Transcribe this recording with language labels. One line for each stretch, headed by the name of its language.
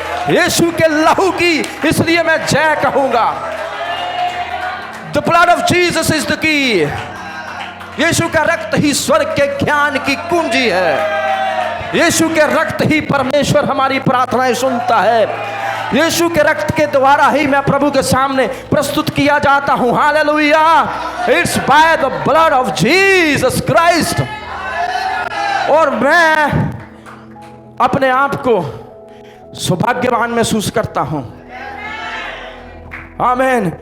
Hindi: यीशु के लहू की इसलिए मैं जय कहूंगा।
English: The blood of Jesus is the key.
Hindi: यीशु का रक्त ही स्वर्ग के ज्ञान की कुंजी है। यीशु के रक्त ही परमेश्वर हमारी प्रार्थनाएं सुनता है। यीशु के रक्त के द्वारा ही मैं प्रभु के सामने प्रस्तुत किया जाता हूं। Hallelujah.
English: It's by the blood of Jesus Christ.
Hindi: और मैं अपने आप को सौभाग्यवान महसूस करता हूं। आमीन।